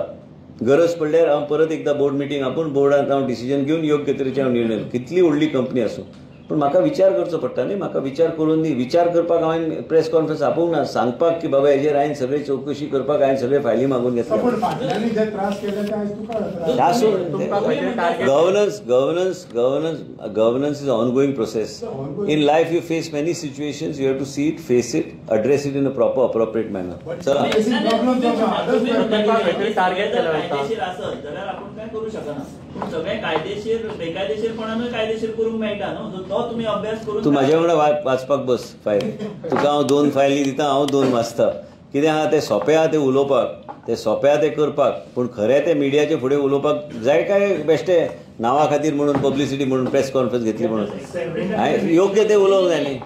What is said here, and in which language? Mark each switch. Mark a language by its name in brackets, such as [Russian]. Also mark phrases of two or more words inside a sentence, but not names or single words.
[Konkani] गरज पडल्यार हांव परत एकदा [English] board meeting [Konkani] आपूण बोर्डांत हांव डिसिजन घेवन योग्य तरेचे हांव निर्णय, कितली व्हडली कंपनी आसूं, पूण म्हाका विचार करचो पडटा न्ही. म्हाका विचार करून दी. विचार करपाक हांवें [English] press conference [Konkani] आपोवंक ना, सांगपाक की बाबा हेजेर हांवें सगळी चवकशी करपाक हांवें सगळे फायली मागून घेतल्या. [English] governance is ongoing process. in life you face many situations, you have to see it, face it, address it in a proper appropriate manner. [Konkani] चला टार्गेट करू शकना. सगळे कायदेशीर बेकायदेशीरपणानूय कायदेशीर करूंक मेळटा न्हू. तो तुम्ही अभ्यास करून तूं म्हाजे वांगडा वाचपाक बस फायल. तुका हांव 2 फायली दिता, हांव 2 वाचता. कितें आहा ते सोंपें आहा तें उलोवपाक, ते सोंपें आहा तें करपाक, पूण खरें ते मिडियाचे फुडें उलोवपाक जाय काय बेश्टे नांवा खातीर म्हणून, पब्लिसिटी म्हणून [English] press conference [Konkani] घेतली म्हणून हांवें योग्य ते उलोवंक जाय न्ही.